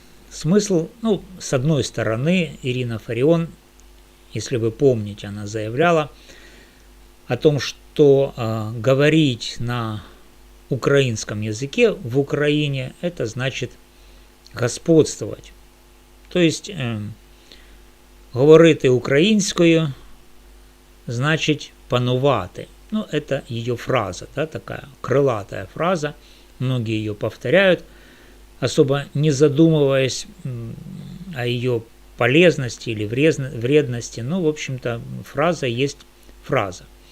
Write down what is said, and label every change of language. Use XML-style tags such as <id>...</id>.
<ru>Смысл, с одной стороны, Ирина Фарион, если вы помните, она заявляла о том, что говорить на украинском языке в Украине – это значит господствовать.</ru> <uk>То есть говорити українською значить панувати.</uk> <ru>Это ее фраза, такая крылатая фраза. Многие ее повторяют, особо не задумываясь о ее полезности или вредности. В общем-то, фраза есть фраза.</ru>